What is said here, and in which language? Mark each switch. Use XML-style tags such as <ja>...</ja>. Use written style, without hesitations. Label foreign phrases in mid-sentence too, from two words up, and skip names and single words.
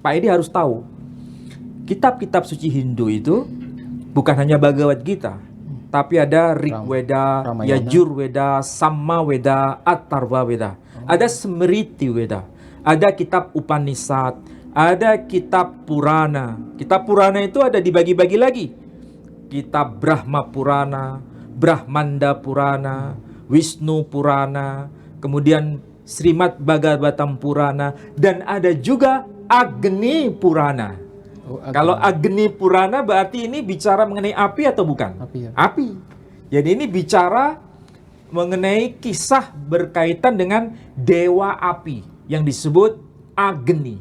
<id>Pak Edi harus tahu, kitab-kitab suci Hindu itu bukan hanya Bhagavad Gita, tapi ada Rigveda, Yajurveda, Samaveda, Atharvaveda. Ada Smriti Veda, ada kitab Upanishad, ada kitab Purana. Kitab Purana itu ada dibagi-bagi lagi. Kitab Brahma Purana, Brahmanda Purana, Wisnu Purana, kemudian Srimad Bhagavatam Purana, dan ada juga Agni Purana. Kalau Agni Purana berarti ini bicara mengenai api atau bukan? Api, ya. Api. Jadi ini bicara mengenai kisah berkaitan dengan dewa api yang disebut Agni.</id>